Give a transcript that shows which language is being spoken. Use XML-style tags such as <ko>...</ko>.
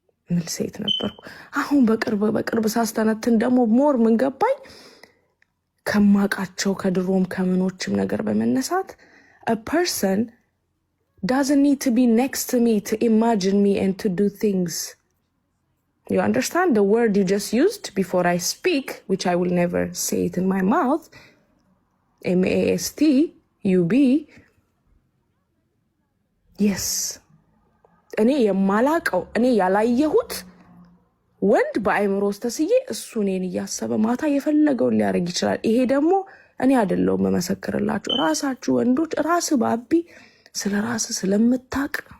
<am>ምል ሴት ነበርኩ። አሁን በቅርብ ሳስተነትን ደግሞ ሞር ምን ገባኝ ከማቃቸው ከድሮም ከምኖችም ነገር በመነሳት</am> <en>a person doesn't need to be next to me to imagine me and to do things. You understand the word you just used before I speak, which I will never say it in my mouth. MASTUB.</en> <am>Yes. እኔ የማላቀው እኔ ያላየሁት ወንድ በአይምሮ ውስጥ ተስዬ እሱ እኔን እያሰበ ማታ የፈለገውን ሊያደርግ ይችላል። ይሄ ደግሞ እኔ አይደለሁም መመሰክርላችሁ፣ ራሳችሁ ወንዶች ራስ ባቢ ስለ ራስ ስለምታቅ</am>